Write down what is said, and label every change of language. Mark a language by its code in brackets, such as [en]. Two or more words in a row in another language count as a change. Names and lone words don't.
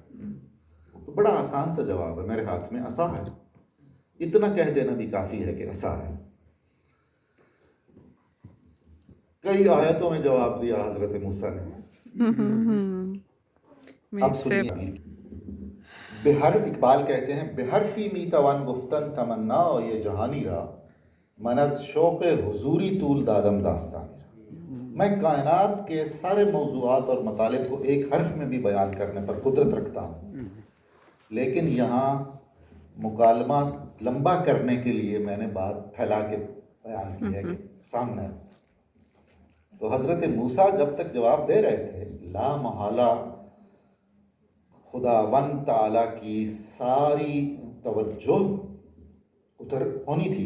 [ur] تو بڑا آسان سا جواب ہے میرے ہاتھ میں عصا ہے. اتنا کہہ دینا بھی کافی ہے کہ عصا ہے. کئی آیتوں میں جواب دیا حضرت موسیٰ نے. اب سنیے بہر اقبال کہتے ہیں [fa] بحرفی می توان گفتن تمنا و یہ جہانی را من از شوق حضوری طول دادم داستانی را. [ur] میں کائنات کے سارے موضوعات اور مطالب کو ایک حرف میں بھی بیان کرنے پر قدرت رکھتا ہوں لیکن یہاں مکالمہ لمبا کرنے کے لیے میں نے بات پھیلا کے بیان کی ہے کہ سامنے. تو حضرت موسیٰ جب تک جواب دے رہے تھے لا محالہ خداوند تعالیٰ کی ساری توجہ ادھر ہونی تھی نا.